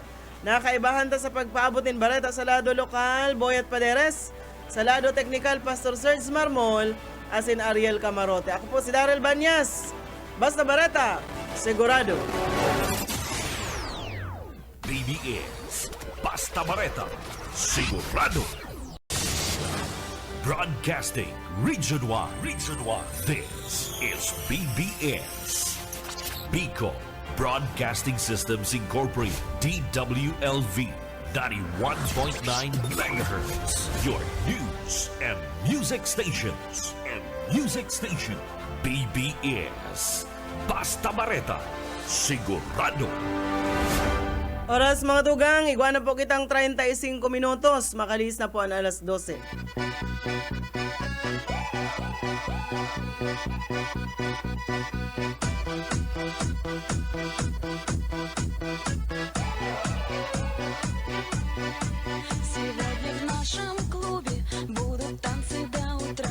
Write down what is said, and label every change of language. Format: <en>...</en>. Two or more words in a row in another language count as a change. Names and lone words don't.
<bik>Nakaibahan ta sa pagpaabotin bareta sa lado lokal, Boyet Paderes, sa lado teknikal, Pastor Serge Marmol, asin Ariel Camarote. Ako po si Daryl Banyas. Basta bareta, sigurado. BBS Basta Bareta Sigurado.</bik> <en>Broadcasting Region 1. This is BBS Bicol Broadcasting Systems Incorporated, DWLV 91.9 MHz. Your news and music stations.</en> <bik>BBS Basta Bareta Sigurado. Oras mga tugang, igwa na po kitang 35 minutos. Makalis na po ang alas 12.</bik> <ru>Сегодня в нашем клубе будут танцы до утра.</ru>